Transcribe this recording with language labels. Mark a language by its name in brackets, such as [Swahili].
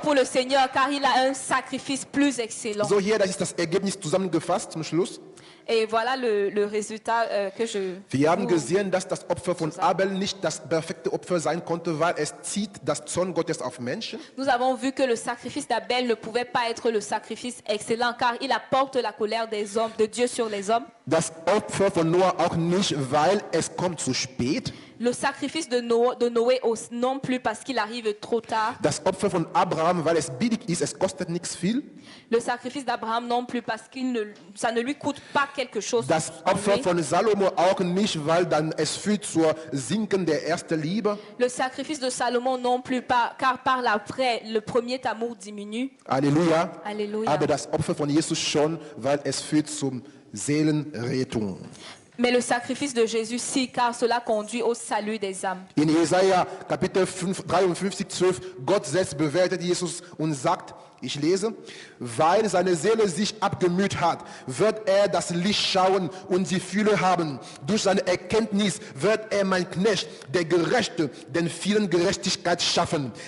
[French] pour le Seigneur car il a un sacrifice plus excellent. [German] So, hier, das ist das Ergebnis zusammengefasst zum Schluss. [French] Et voilà le résultat que je... [German] Wir haben gesehen, dass das Opfer von Abel nicht das perfekte Opfer sein konnte, weil es zieht das Zorn Gottes auf Menschen. [French] Nous avons vu que le sacrifice d'Abel ne pouvait pas être le sacrifice excellent car il apporte la colère des hommes, de Dieu sur les hommes. [German] Das Opfer von Noah auch nicht, weil es kommt zu spät. [French] Le sacrifice de Noé non plus parce qu'il arrive trop tard. [German] Das Opfer von Abraham, weil es billig ist, es kostet nichts viel. [French] Le sacrifice d'Abraham non plus parce ça ne lui coûte pas quelque chose. [German] Das [French] en [German] Opfer [French] lui. [German] von Salomo auch nicht, weil dann es führt zur Sinken der ersten Liebe. [French] Le sacrifice de Salomon non plus pas, car par l'après, le premier amour diminue. [German] Halleluja. [French] Alléluia. [German] Aber das Opfer von Jesus schon, weil es führt zum Seelenrettung. [French] Mais le sacrifice de Jésus, si, car cela conduit au salut des âmes. [German] In Jesaja Kapitel 53, 12, Gott selbst bewertet Jesus und sagt, ich lese, weil seine Seele sich abgemüht hat, wird er das Licht schauen und die Fülle haben. Durch seine Erkenntnis wird er, mein Knecht, der Gerechte, den vielen Gerechtigkeit schaffen.